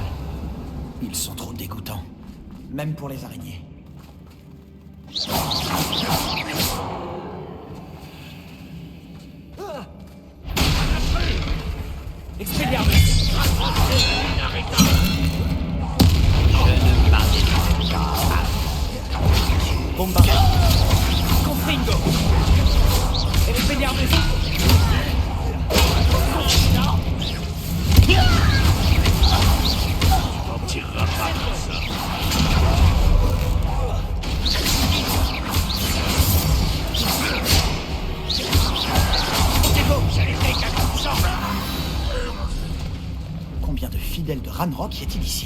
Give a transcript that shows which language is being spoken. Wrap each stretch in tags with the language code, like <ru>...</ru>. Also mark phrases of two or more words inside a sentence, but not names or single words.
<fr>Ils sont trop dégoûtants. Même pour les araignées. Expelliarmus! Bomba! Confringo! Expelliarmus! On tirera pas comme ça. Combien de fidèles de Ranrock y a-t-il ici?</fr>